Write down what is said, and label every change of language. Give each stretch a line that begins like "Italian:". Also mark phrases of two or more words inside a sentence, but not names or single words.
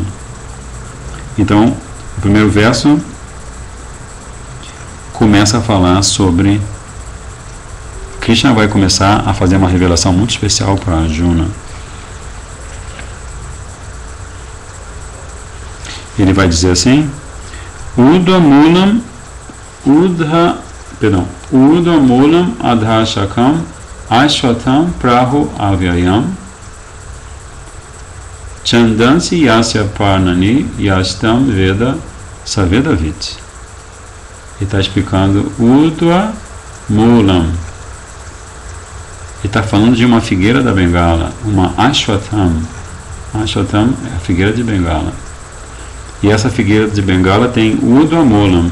Portuguese: Então, o primeiro verso começa a falar sobre Krishna vai começar a fazer uma revelação muito especial para Arjuna. Ele vai dizer assim:
Sanskrit: Urdhva Mulam Adha Shakam Ashwatam Prahu Avyayam Chandansi Yasya Parnani Yastam Veda Savedavit.
Portuguese: Ele está explicando
Sanskrit: Urdhva Mulam.
Portuguese: Ele está falando de uma figueira da Bengala, uma Ashwatam. Ashwatam é a figueira de Bengala. E essa figueira de Bengala tem
Sanskrit: Urdhva Mulam.